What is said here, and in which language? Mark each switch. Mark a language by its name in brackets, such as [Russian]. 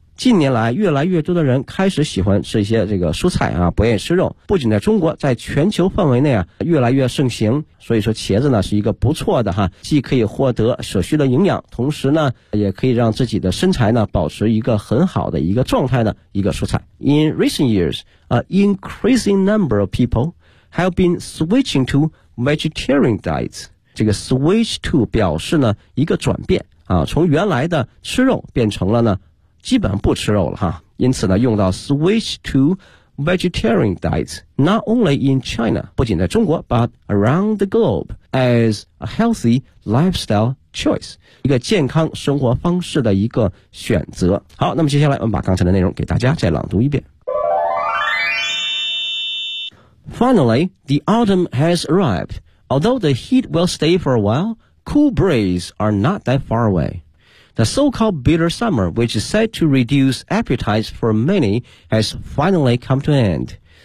[Chinese] 近年来越来越多的人开始喜欢吃一些这个蔬菜啊，不愿意吃肉，不仅在中国，在全球范围内啊越来越盛行，所以说茄子呢是一个不错的哈，既可以获得所需的营养，同时呢也可以让自己的身材呢保持一个很好的一个状态的一个蔬菜。 [English] In recent years an increasing number of people have been switching to vegetarian diets。 [Chinese] 这个 [English] switch to 表示呢一个转变啊，从原来的吃肉变成了呢基本上不吃肉了哈，因此呢用到 switch to vegetarian diets not only in China [Chinese] 不仅在中国 [English] but around the globe as a healthy lifestyle choice [Chinese] 一个健康生活方式的一个选择。好，那么接下来我们把刚才的内容给大家再朗读一遍。 [English] Finally the autumn has arrived although the heat will stay for a while cool breezes are not that far awayThe so-called bitter summer, which is said to reduce appetites for many, has finally come to an end.